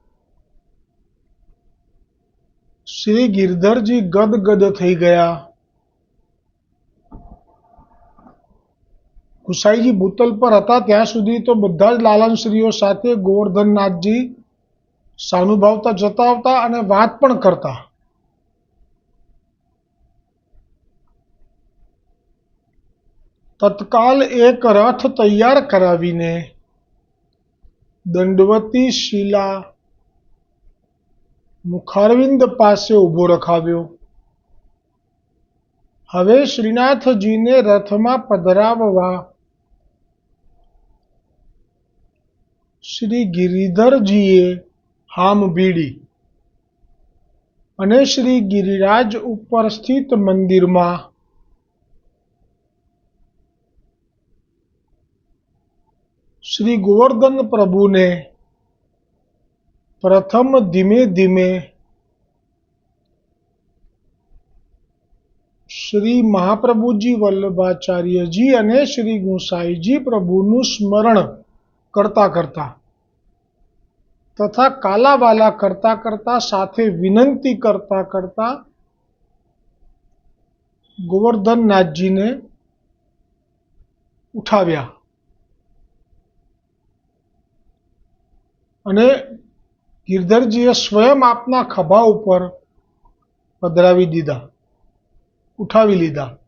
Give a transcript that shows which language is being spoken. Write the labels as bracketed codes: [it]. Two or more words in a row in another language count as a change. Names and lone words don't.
[gu] શ્રી गिरधरजी ગદગદ થઈ ગયા। ગુસાઈજી ભૂતલ પર હતા ત્યાં સુધી તો બધા જ લાલનશ્રીઓ સાથે ગોવર્ધનનાથજી સાનુભાવતા જતાવતા અને વાત પણ કરતા। તત્કાલ એક રથ તૈયાર કરાવીને દંડવતી શિલા મુખારવિંદ પાસે ઉભો રખાવ્યો। હવે શ્રીનાથજીને રથમાં પધરાવવા શ્રી ગિરિધરજીએ હામ ભીડી અને શ્રી ગિરિરાજ ઉપર સ્થિત મંદિરમાં શ્રી ગોવર્ધન પ્રભુ ને પ્રથમ ધીમે ધીમે શ્રી મહાપ્રભુજી વલ્લભાચાર્ય જી અને શ્રી ગુસાઈજી પ્રભુનુ સ્મરણ કરતા કરતા તથા કાલાવાલા કરતા કરતા સાથે વિનંતી કરતા કરતા ગોવર્ધનનાથજીને ઉઠાવ્યા અને ગિરધરજીએ સ્વયં આપના ખભા ઉપર પધરાવી દીધા, ઉઠાવી લીધા.